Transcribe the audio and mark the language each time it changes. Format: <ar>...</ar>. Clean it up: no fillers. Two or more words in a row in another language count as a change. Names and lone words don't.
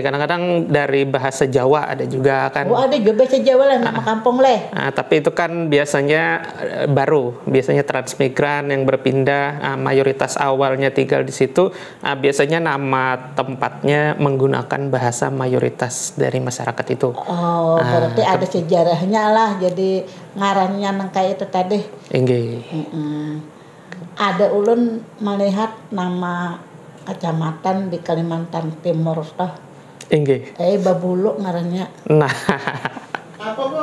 <id>Kadang-kadang dari bahasa Jawa ada juga kan.</id> <bjn>Oh ada juga bahasa Jawa lah nama kampung leh.</bjn> <id>Tapi itu kan biasanya biasanya transmigran yang berpindah, mayoritas awalnya tinggal di situ. Biasanya nama tempatnya menggunakan bahasa mayoritas dari masyarakat itu.</id> <bjn>Oh berarti ada sejarahnya lah. Jadi ngarannya nangkai itu tadi. Ada ulun melihat nama kecamatan di Kalimantan Timur toh. Babulu ngarannya. Nah.</bjn> <id>Apa Bu?</id>